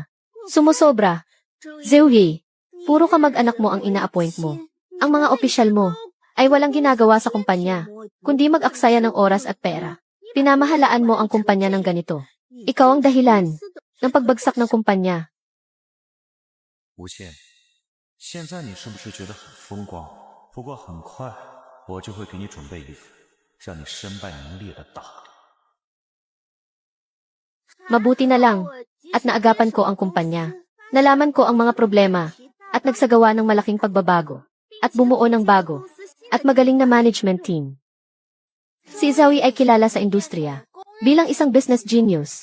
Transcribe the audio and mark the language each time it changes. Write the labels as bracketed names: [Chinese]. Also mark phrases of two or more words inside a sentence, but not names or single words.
[Filipino] Sumusobra? Zhou Yi, puro kamag-anak mo ang ina-appoint mo. Ang mga opisyal mo ay walang ginagawa sa kumpanya, kundi mag-aksaya ng oras at pera. Pinamahalaan mo ang kumpanya ng ganito. Ikaw ang dahilan ng pagbagsak ng kumpanya. [Chinese] 吴倩，现在你是不是觉得很风光？不过很快我就会给你准备一份让你身败名裂的大礼。 [Filipino] Mabuti na lang at naagapan ko ang kumpanya. Nalaman ko ang mga problema at nagsagawa ng malaking pagbabago at bumuo ng bago at magaling na [English] management team. [Filipino] Si Zoe ay kilala sa industriya bilang isang [English] business genius.